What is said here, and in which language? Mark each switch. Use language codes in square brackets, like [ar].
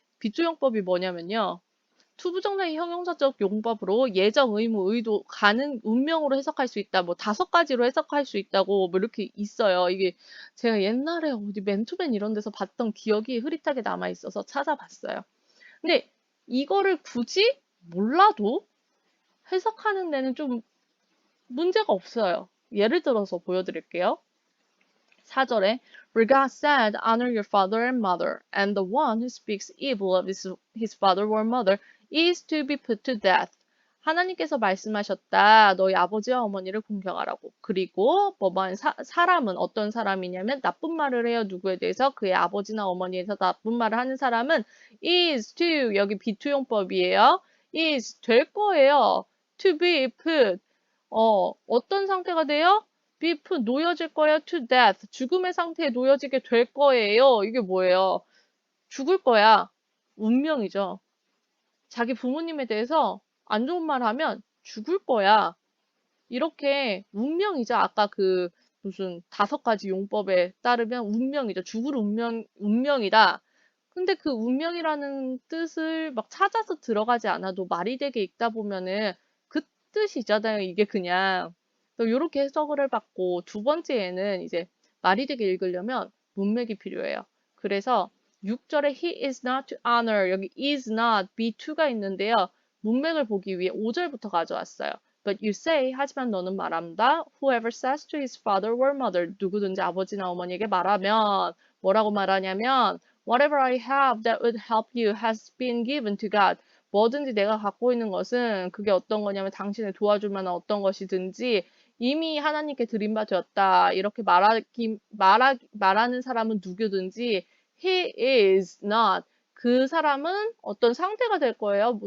[ko] 비투용법이 뭐냐면요. 투부정사의 형용사적 용법으로 예정, 의무, 의도, 가능, 운명으로 해석할 수 있다. 뭐 5가지로 해석할 수 있다고 뭐 이렇게 있어요. 이게 제가 옛날에 어디 맨투맨 이런 데서 봤던 기억이 흐릿하게 남아 있어서 찾아봤어요. 근데 이거를 굳이 몰라도 해석하는 데는 좀 문제가 없어요. 예를 들어서 보여드릴게요. [en] 4절에 For God said, honor your father and mother, and the one who speaks evil of his father or mother is to be put to death. [ko] 하나님께서 말씀하셨다. 너희 아버지와 어머니를 공경하라고. 그리고 뭐만 사람은 어떤 사람이냐면 나쁜 말을 해요. 누구에 대해서? 그의 아버지나 어머니에 대해서 나쁜 말을 하는 사람은 [en] is to [ko] 여기 비투용법이에요. is 될 거예요. [en] to be put [ko] 어떤 상태가 돼요? be put 놓여질 거예요. to death 죽음의 상태에 놓여지게 될 거예요. 이게 뭐예요? 죽을 거야. 운명이죠. 자기 부모님에 대해서 안 좋은 말 하면 죽을 거야. 이렇게 운명이죠. 아까 그 무슨 5가지 용법에 따르면 운명이죠. 죽을 운명이다. 근데 그 운명이라는 뜻을 막 찾아서 들어가지 않아도 말이 되게 읽다 보면은 그 뜻이잖아요. 이게 그냥. 요렇게 해석을 해봤고, 두 번째에는 이제 말이 되게 읽으려면 문맥이 필요해요. 그래서 6절에 [en] he is not to honor, [ko] 여기 [en] is not, be to가 있는데요. [ko] 문맥을 보기 위해 5절부터 가져왔어요. [en] But you say, [ko] 하지만 너는 말한다. [en] Whoever says to his father or mother, [ko] 누구든지 아버지나 어머니에게 말하면, 뭐라고 말하냐면, [en] Whatever I have that would help you has been given to God. [ko] 뭐든지 내가 갖고 있는 것은 그게 어떤 거냐면 당신을 도와줄 만한 어떤 것이든지 이미 하나님께 드린 바 되었다. 이렇게 말하는 사람은 누구든지 [en] he is not. [ko] 그 사람은 어떤 상태가 될 거예요.